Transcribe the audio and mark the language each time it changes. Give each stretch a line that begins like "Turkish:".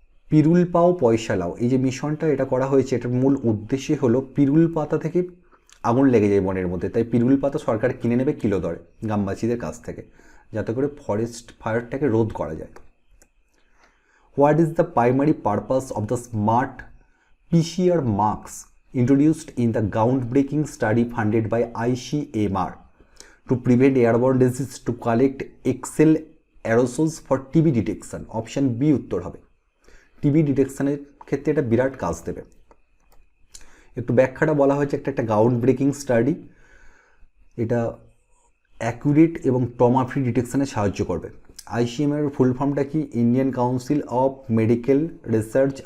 Bangla: পিরুল পাও পয়সা লাও, এই যে মিশনটা এটা করা হয়েছে, এটার মূল উদ্দেশ্য হলো পিরুল পাতা থেকে আগুন লেগে যায় বনের মধ্যে, তাই পিরুল পাতা সরকার কিনে নেবে কিলো দরে গ্রামবাসীদের কাছ থেকে, যাতে করে ফরেস্ট ফায়ারটাকে রোধ করা যায়।
English: What is the primary purpose of the smart PCR marks introduced in the groundbreaking study funded by ICMR to prevent airborne disease, to collect Excel aerosols for TB detection?
Bangla: Option B উত্তর হবে। TB ডিটেকশনের ক্ষেত্রে এটা বিরাট কাজ দেবে। একটু ব্যাখ্যাটা বলা হয়েছে, একটা গ্রাউন্ড ব্রেকিং স্টাডি, এটা অ্যাকুরেট এবং ট্রমা ফ্রি ডিটেকশনে সাহায্য করবে। ICMR এর ফুল ফর্মটা কি? Indian council of medical research.